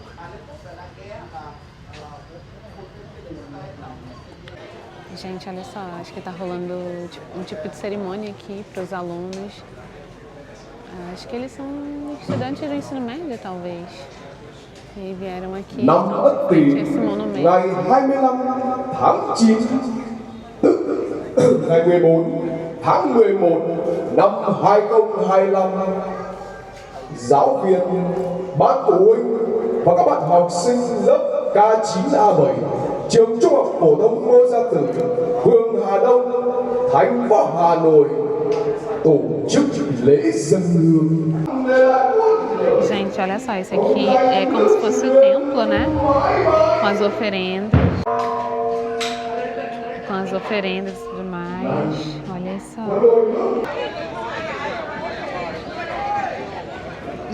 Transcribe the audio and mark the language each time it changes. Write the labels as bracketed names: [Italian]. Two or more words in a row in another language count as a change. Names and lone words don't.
[Portuguese] Gente, olha só, acho que tá rolando um tipo de cerimônia aqui para os alunos. Acho que eles são estudantes do ensino médio, talvez. E vieram aqui esse monumento. [Vietnamese] Ngày 25 tháng 9 tức ngày 14 tháng 11 năm 2025, giáo viên, ban phụ huynh và các bạn học sinh lớp K9A7 trường Trung học phổ thông Ngô Gia Tự, phường Hà Đông, thành phố Hà Nội tổ chức lễ dâng hương. [Portuguese] Gente, olha só, esse aqui é como se fosse o templo, né? Com as oferendas. Com as oferendas e tudo mais. Olha só.